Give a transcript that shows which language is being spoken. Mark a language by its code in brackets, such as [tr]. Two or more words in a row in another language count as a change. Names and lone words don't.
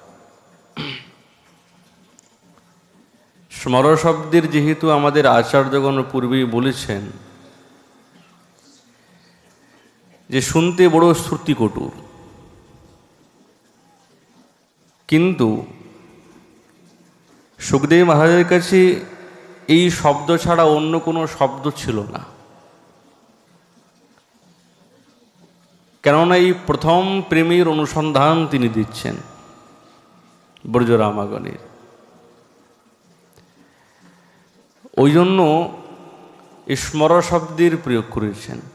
[bn] স্মর শব্দের যেহেতু আমাদের আচার্যগণ পূর্বেই বলেছেন যে শুনতে বড়ো শ্রুতিকটু কিন্তু সুখদেব মহারাজের কাছে এই শব্দ ছাড়া অন্য কোনো শব্দ ছিল না। কেননা এই প্রথম প্রেমের অনুসন্ধান তিনি দিচ্ছেন ব্রজরামাগণের। ওই জন্য স্মর শব্দের প্রয়োগ করেছেন।